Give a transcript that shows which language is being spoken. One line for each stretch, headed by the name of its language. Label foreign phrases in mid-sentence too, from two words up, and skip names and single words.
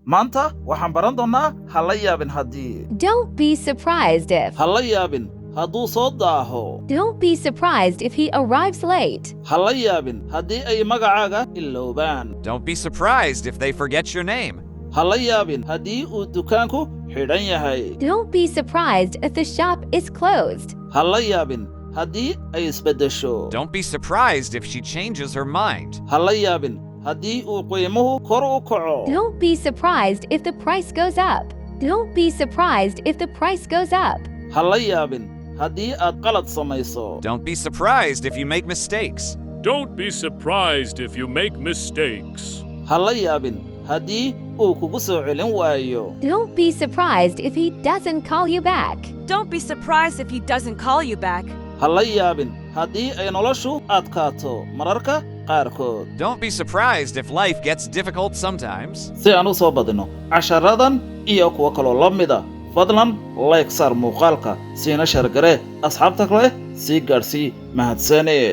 Somali: maanta waxaan baran doonaa hala yaabin haddii.
English: Don't be surprised if.
Somali: Hala yaabin hadduu soo daaho.
English: Don't be surprised if he arrives late.
Somali: Hala yaabin haddii ay magacaaga iloobaan.
English: Don't be surprised if they forget your name.
Somali: Hala yaabin haddii uu dukaanku xidhan yahay.
English: Don't be surprised if the shop is closed.
Somali: Hala yaabin haddii ay isbeddesho.
English: Don't be surprised if she changes her mind.
Somali: Hala yaabin haddii uu qiimuhu kor u kaco.
English: Don't be surprised if the price goes up. Don't be surprised if the price goes up.
Somali: Hala yaabin haddii aad qalad samayso.
English: Don't be surprised if you make mistakes. Don't be surprised if you make mistakes.
Somali: Hala yaabin haddii uu kugu soo celin waayo.
English: Don't be surprised if he doesn't call you back. Don't be surprised if he doesn't call you back.
Somali: Hala yaabin haddii ay noloshu adkaato mararka qaarkood.
English: Don't be surprised if life gets difficult sometimes.
Somali: Si aan u soo badino casharadan iyo kuwa kaloo la mida fadlan like saar muuqaalka siina share garee asxaabta kale sii gaarsii mahadsaneed.